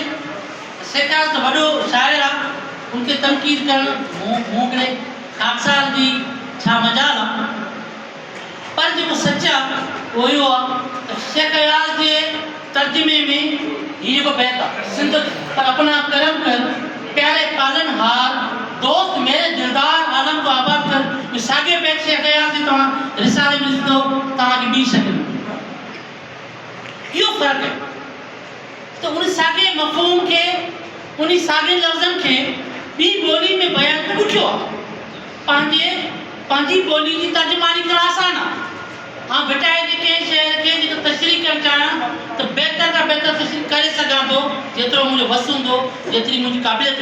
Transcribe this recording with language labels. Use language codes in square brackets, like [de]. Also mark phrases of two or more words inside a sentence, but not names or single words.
[sd] शेखा त वॾो शाइर आहे उनखे तनक़ीद करणु मोकिले खाकसार जी छा मजाल आहे पर जेको सच आहे उहो इहो आहे त शेख अयाज जे तर्जुमे में हीअ जेको बैत आहे [ur] سندھ پر اپنا کرم کر پیارے پالنہار دوست میرے دلدار عالم کو آباد کر [sd] सागे बैठ शेख अयाज जी तव्हां रिसाले में ॾिसंदो तव्हांखे ॿी शकिल इहो फ़र्क़ु है तो उन सागे मफ़हूम के उन सागे लफ़्ज़नि खे ॿी ॿोली में बयान करणु ॾुखियो आहे पंहिंजी ॿोली जी तर्जुमानी करणु आसान आहे हाँ बेटाए जे कंहिं शहर खे जेको तशरीह करणु चाहियां त बहितर खां बहितर तशरीह करे सघां थो जेतिरो मुंहिंजो वस हूंदो जेतिरी मुंहिंजी क़ाबिलियत